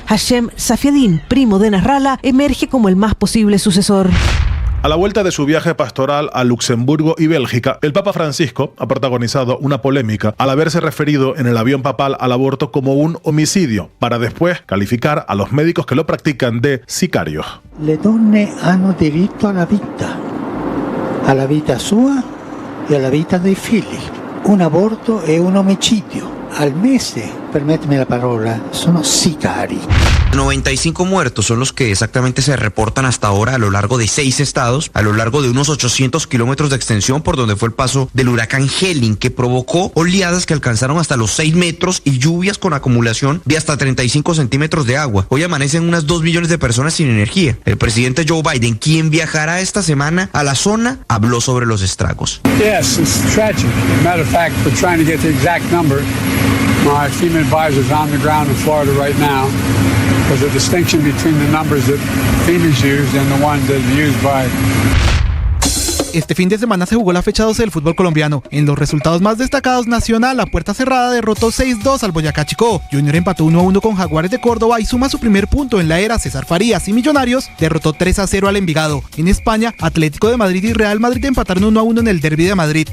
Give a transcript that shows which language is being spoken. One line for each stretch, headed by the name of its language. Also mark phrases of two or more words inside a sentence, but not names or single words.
Spanish: Hashem Safiedin, primo de Nasrallah, emerge como el más posible sucesor. A la vuelta de su viaje pastoral a Luxemburgo y Bélgica, el Papa Francisco ha protagonizado una polémica al haberse referido en el avión papal al aborto como un homicidio, para después calificar a los médicos que lo practican de sicarios.
Italian: Le donne hanno diritto alla vita sua e alla vita dei figli. Un aborto è un omicidio. Al mese,
Spanish: permíteme la palabra,
Italian: sono sicari.
Spanish: 95 muertos son los que exactamente se reportan hasta ahora a lo largo de 6 estados, a lo largo de unos 800 kilómetros de extensión por donde fue el paso del huracán Helene, que provocó oleadas que alcanzaron hasta los 6 metros y lluvias con acumulación de hasta 35 centímetros de agua. Hoy amanecen unas 2 millones de personas sin energía. El presidente Joe Biden, quien viajará esta semana a la zona, habló sobre los estragos.
English: Yes, it's tragic. As a matter of fact, we're trying to get the exact number. My FEMA advisor is on the ground in Florida right now. There's a distinction between the numbers that FEMA's used and the ones that are used by...
Spanish: Este fin de semana se jugó la fecha 12 del fútbol colombiano. En los resultados más destacados, Nacional a puerta cerrada derrotó 6-2 al Boyacá Chicó. Junior empató 1-1 con Jaguares de Córdoba y suma su primer punto en la era. César Farías y Millonarios derrotó 3-0 al Envigado. En España, Atlético de Madrid y Real Madrid empataron 1-1 en el Derbi de Madrid.